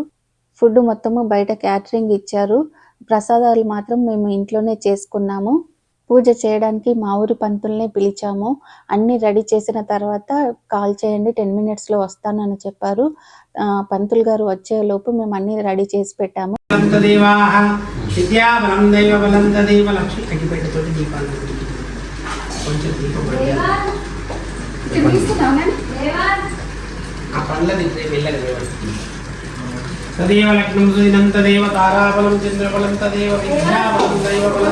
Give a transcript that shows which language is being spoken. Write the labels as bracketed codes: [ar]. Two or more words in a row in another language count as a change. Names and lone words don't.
[te] ఫుడ్ మొత్తము బయట క్యాటరింగ్ ఇచ్చారు. ప్రసాదాలు మాత్రం మేము ఇంట్లోనే చేసుకున్నాము. పూజ చేయడానికి మా ఊరి పంతుల్నే పిలిచాము. అన్నీ రెడీ చేసిన తర్వాత కాల్ చేయండి, 10 minutesలో వస్తానని చెప్పారు. పంతులు గారు వచ్చేలోపు మేము అన్నీ రెడీ చేసి పెట్టాము. [sa] तदेव लग्नं सुदिनं तदेव ताराबलं चन्द्रबलं तदेव विद्याबलं दैवबलं